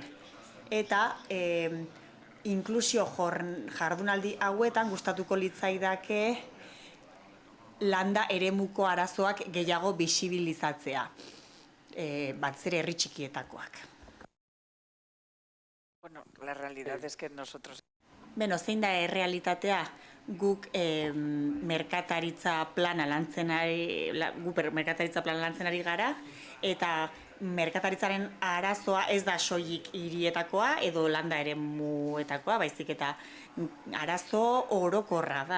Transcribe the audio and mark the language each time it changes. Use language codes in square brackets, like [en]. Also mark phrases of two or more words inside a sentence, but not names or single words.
[eu] Eta inklusio jardunaldi hauetan gustatuko litzaidake landa eremuko arazoak gehiago bisibilizatzea, batez ere herri txikietakoak. [es] Bueno, la realidad es que nosotros... [eu] Zein da errealitatea? guk merkataritza plana lantzen ari gara, eta merkataritzaren arazoa ez da soilik hirietakoa edo landa eremuetakoa, baizik eta arazo orokorra da.